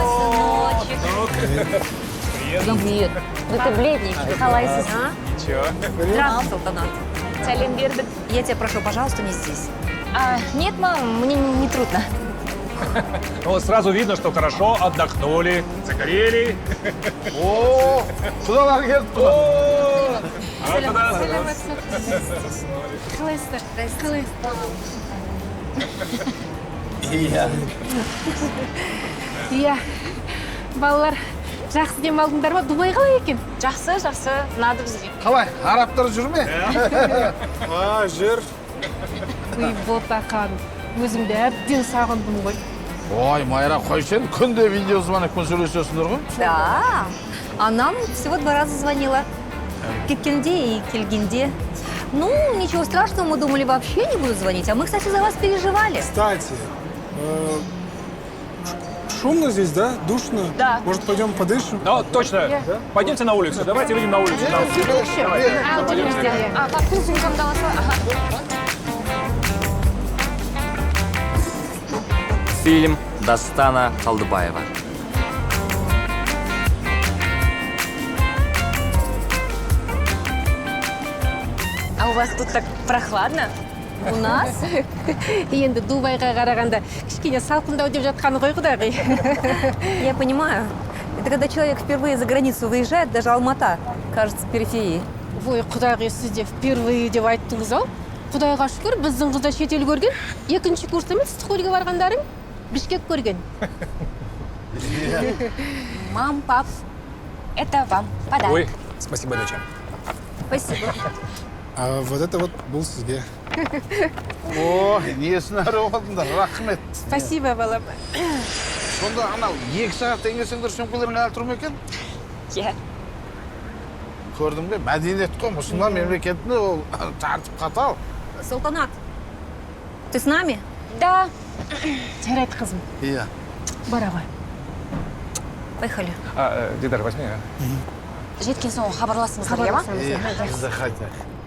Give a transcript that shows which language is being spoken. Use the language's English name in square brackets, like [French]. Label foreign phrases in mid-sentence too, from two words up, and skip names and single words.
[Russian] Привет. Ну ты бледненький, қалайсыз, а? Ничего. Здравствуй, [Kazakh] Салтанат. Сәлем бердік. [Russian] Я тебя прошу, пожалуйста, не здесь. Нет, мам, мне не трудно. Вот сразу видно, что хорошо отдохнули, загорели. О, [Kazakh] құдалар келді. Қалайсыздар? Қалайсыздар? Иә, балалар, жақсы дем алдыңдар ма? Дубай қалай екен? Жақсы, ұнады бізге. Қалай, арабтар жүрме? Жүр. Ой, ботақан, өзімді әбден сағындым ғой. Ой, Майра, қойсен, күнде видеозвонокпен сөйлесесіңдер ғой? [Russian] Да, анам всего 2 раза звонила. [Kazakh] Кеткенде и келгенде. [Russian] Ну, ничего страшного, мы думали, вообще не буду звонить. А мы, кстати, за вас переживали. Кстати, шумно здесь, да? Душно? Да. Может, пойдем подышим? Да, точно. Пойдемте на улицу. Давайте выйдем на улицу. Как кузенькам дала свой? Фильм Дастана Қалдыбаева. А у вас тут так прохладно? У нас? [Kazakh] Енді Дубайға қарағанда кішкене салқындау деп жатқаны ғой құдағи. [Russian] Я понимаю. Это когда человек впервые за границу выезжает, даже Алмата кажется периферией. [Kazakh] Ой, құдағи, сізде впервые деп айттыңыз ау. Құдайға шүкір, біздің қызда шетел көрген. 2-ші курста емес, студияға барғандарың Бішкек көрген. [Russian] Мам, пап, это вам подарок. Ой, спасибо, доча. Спасибо. А вот это вот [Kazakh] бұл сізге. О, несін әрі болдыңдар, рахмет. [Russian] Спасибо, балам. [Kazakh] Сонда анау 2 сағаттан келсеңдер сөмкелерің әлі тұрмай екен? Иә. Көрдің бе, мәдениет қой, мұсылман мемлекетінде ол тартып қатал. Салтанат, [Russian] ты с нами? [Kazakh] Да. Жарайды, қызым. Иә. Бара ғой. [Russian] Поехали. Дидар, возьми. [Kazakh] Жеткен соң хабарласыңыздар, иә ма? Бізде қайтайық.